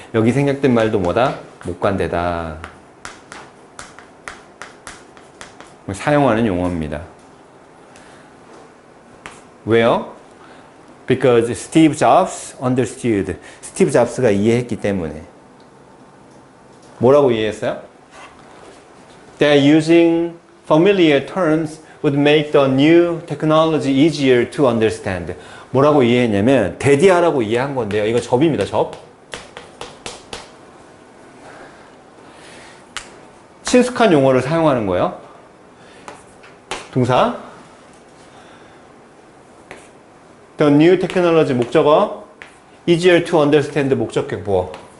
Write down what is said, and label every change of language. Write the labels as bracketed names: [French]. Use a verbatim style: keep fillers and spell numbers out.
[Korean] 여기 생략된 말도 뭐다? 목관대다. 사용하는 용어입니다. 왜요? [English] Because Steve Jobs understood. [Korean] 스티브 잡스가 이해했기 때문에. 뭐라고 이해했어요? [English] That using familiar terms would make the new technology easier to understand. [Korean] 뭐라고 이해했냐면 대디하라고 이해한 건데요. 이거 접입니다. 접. 친숙한 용어를 사용하는 거예요. 동사. [English] The new technology [Korean] 목적어. [English] easier to understand [Korean] 목적격 보어.